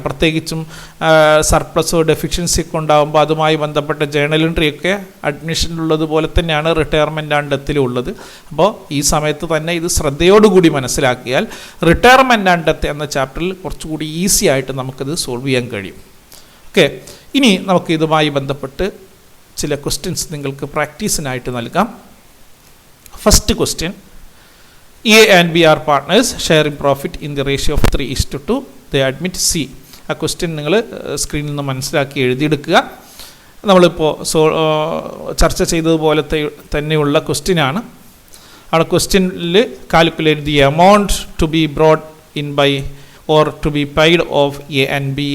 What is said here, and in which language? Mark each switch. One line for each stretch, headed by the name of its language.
Malayalam: പ്രത്യേകിച്ചും സർപ്ലസോ ഡെഫിഷ്യൻസി ഒക്കെ ഉണ്ടാകുമ്പോൾ അതുമായി ബന്ധപ്പെട്ട ജേണൽ എൻട്രിയൊക്കെ അഡ്മിഷനിലുള്ളതുപോലെ തന്നെയാണ് റിട്ടയർമെൻറ്റ് ആൻഡ് ഡെത്തിലും ഉള്ളത്. അപ്പോൾ ഈ സമയത്ത് തന്നെ ഇത് ശ്രദ്ധയോടുകൂടി മനസ്സിലാക്കിയാൽ റിട്ടയർമെൻറ്റ് ആൻഡ് ഡെത്ത് എന്ന ചാപ്റ്ററിൽ കുറച്ചുകൂടി ഈസി ആയിട്ട് നമുക്കത് സോൾവ് ചെയ്യാൻ കഴിയും. ഓക്കെ, ഇനി നമുക്ക് ഇതുമായി ബന്ധപ്പെട്ട് ചില ക്വസ്റ്റ്യൻസ് നിങ്ങൾക്ക് പ്രാക്ടീസിനായിട്ട് നൽകാം.
English: First question, A and B are partners sharing profit in the ratio of 3:2. They admit C.
Malayalam: ആ ക്വസ്റ്റ്യൻ നിങ്ങൾ സ്ക്രീനിൽ നിന്ന് മനസ്സിലാക്കി എഴുതിയെടുക്കുക. നമ്മളിപ്പോൾ ചർച്ച ചെയ്തതുപോലത്തെ തന്നെയുള്ള ക്വസ്റ്റ്യനാണ്. അവിടെ ക്വസ്റ്റ്യനിൽ
English: Calculate the amount to be brought in by or to be paid off A and B.